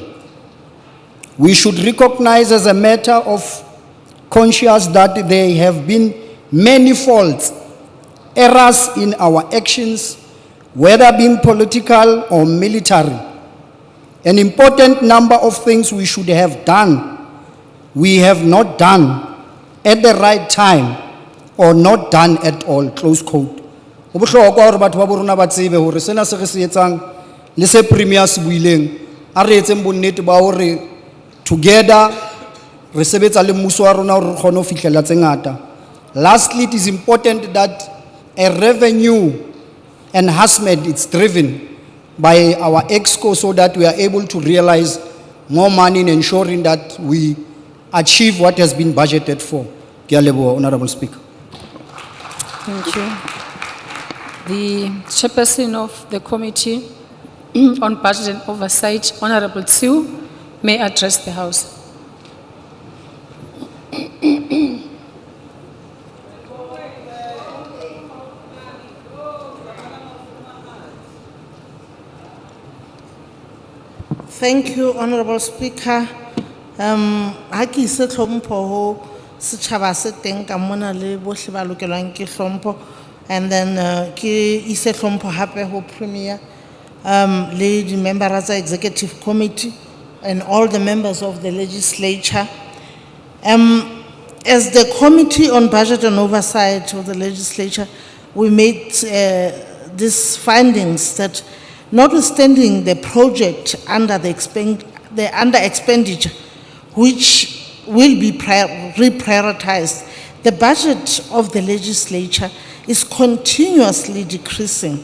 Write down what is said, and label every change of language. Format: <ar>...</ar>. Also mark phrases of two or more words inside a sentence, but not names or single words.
<en>We should recognize as a matter of conscience that there have been many faults, errors in our actions, whether being political or military. An important number of things we should have done, we have not done at the right time or not done at all," close quote.</en> <st>Ho bohlokwa hore batho ba bo rona ba tsebe hore sena se re se etsang le se premier se buileng a re etseng bonnete ba hore together re sebetsa le mmuso wa rona hore re kgone ho fihlela tse ngata.</st> <en>Lastly, it is important that a revenue enhancement is driven by our EXCO so that we are able to realize more money in ensuring that we achieve what has been budgeted for.</en> <st>Ke a leboha,</st> <en>Honorable Speaker. Thank you. The chairperson of the Committee on Budget and Oversight, Honorable Tsiu, may address the House. Thank you, Honorable Speaker.</en> <st>Ha ke ise tlhompho ho setjhaba se teng ka mona le bohle ba lokelwang ke tlhompho,</st> <en>and then</en> <st>ke ise tlhompho hape ho Premier, le di members tsa Executive Committee</st> <en>and all the members of the Legislature. As the Committee on Budget and Oversight of the Legislature, we made these findings that notwithstanding the project under under expenditure, which will be reprioritized, the budget of the legislature is continuously decreasing.</en>